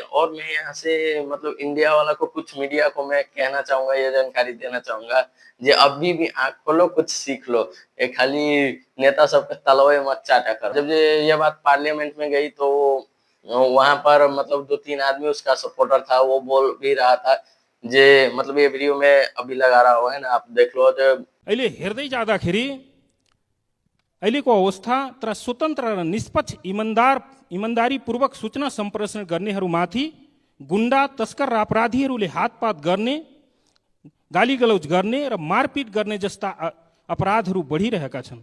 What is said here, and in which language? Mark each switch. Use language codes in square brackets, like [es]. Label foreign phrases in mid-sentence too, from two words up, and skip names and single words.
[hi] और मैं यहाँ से मतलब इंडिया वाला को कुछ मीडिया को मैं कहना चाहूंगा, ये जानकारी देना चाहूंगा जे अभी भी आंख खोलो, कुछ सीख लो, ये खाली नेता सबके तलवे मत चाटा कर। जब ये बात पार्लियामेंट में गई तो वहां पर मतलब 2-3 आदमी उसका सपोर्टर था, वो बोल भी रहा था जे मतलब ये वीडियो में अभी लगा रहा हुआ है ना, आप देख लो। जो [ne] अहिले हेर्दै जाँदाखेरि अहिलेको अवस्था तर स्वतन्त्र र निष्पक्ष इमान्दारीपूर्वक सूचना सम्प्रेषण गर्नेहरूमाथि गुण्डा तस्कर र अपराधीहरूले हातपात गर्ने, गालीगलौज गर्ने र मारपिट गर्ने जस्ता अपराधहरू बढिरहेका छन्।